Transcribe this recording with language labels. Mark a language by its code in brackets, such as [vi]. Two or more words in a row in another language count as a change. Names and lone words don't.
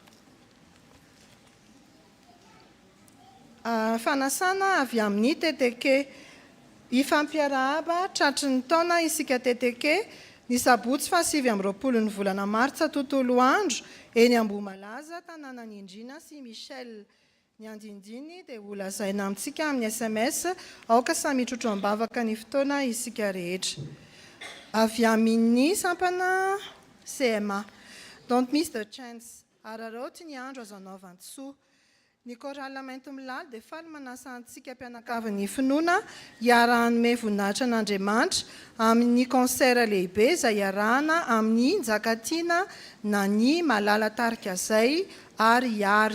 [mg] Fanasana avy amin'ny TTK, ifampiarahaba tratry ny taona isika TTK ny sabotsy 17 ny volana Martsa tontolo andro eny Ambohimalaza, tanànan'i Indrina sy Michel. Ny andindiny dia ho lazaina amintsika amin'ny SMS aoka samy trotro ambavaka ny fotoana isika rehetra. Avy amin'ny sampana CMA. [en] Don't miss the chance. [mg] Araroty ny andro azo anaovantsoa. Ny korala mainto milaly dia faly manasa antsika mpianakavin'ny finoana hiarahanome voninahitra an'Andriamanitra amin'ny konsera lehibe izay iarahana amin'ny Njakatiana na ny Malala tarika izay ary iary.